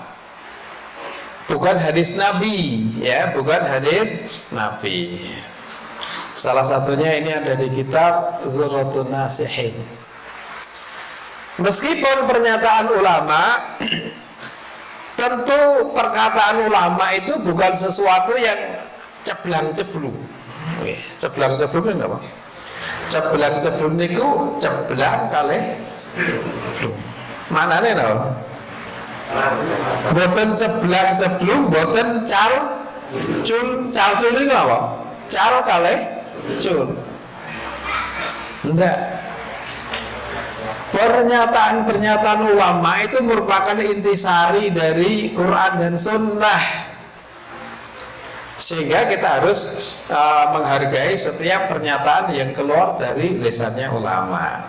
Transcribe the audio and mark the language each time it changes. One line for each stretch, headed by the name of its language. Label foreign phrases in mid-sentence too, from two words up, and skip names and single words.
Indonesian: Bukan hadis Nabi, ya, bukan hadis Nabi. Salah satunya ini ada di kitab Zurratun Nasihin. Meskipun pernyataan ulama, tentu perkataan ulama itu bukan sesuatu yang ceblang-ceblung. Ceblang-ceblung itu apa? Ceblang-ceblung itu
Javanese: ceblang kalih ceblung. Manane no? Boten ceblang-ceblung, boten calcul
Indonesian: itu apa?
Javanese: Cal kalih cul.
Indonesian: Enggak. Pernyataan-pernyataan ulama itu merupakan intisari dari Quran dan Sunnah, sehingga kita harus menghargai setiap pernyataan yang keluar dari lisannya ulama.